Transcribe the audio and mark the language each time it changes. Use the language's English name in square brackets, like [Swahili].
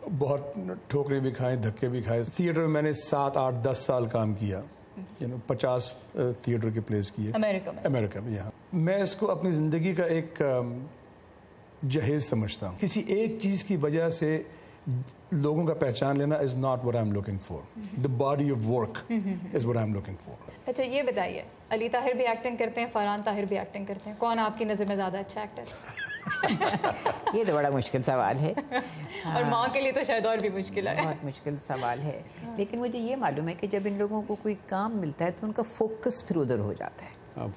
[Urdu] بہت ٹھوکرے بھی کھائے, دھکے بھی کھائے. تھیٹر میں نے 7, 8, 10 سال کام کیا, 50 تھیٹر کے پلیس کیے امریکہ میں. یہاں میں اس کو اپنی زندگی کا ایک جہیز سمجھتا ہوں. کسی ایک چیز کی وجہ سے لوگوں کا پہچان لینا [English] is not what I'm looking for. The body of work is what I'm looking for. [Urdu] اچھا یہ بتائیے, علی طاہر بھی ایکٹنگ کرتے ہیں, فرحان طاہر بھی ایکٹنگ کرتے ہیں, کون آپ کی نظر میں زیادہ اچھا ایکٹر ہے؟ یہ تو بڑا مشکل سوال ہے, اور ماں کے لیے تو شاید اور بھی مشکل ہے. بہت مشکل سوال ہے. لیکن مجھے یہ معلوم ہے کہ جب ان لوگوں کو کوئی کام ملتا ہے تو ان کا فوکس پھر ادھر ہو جاتا ہے.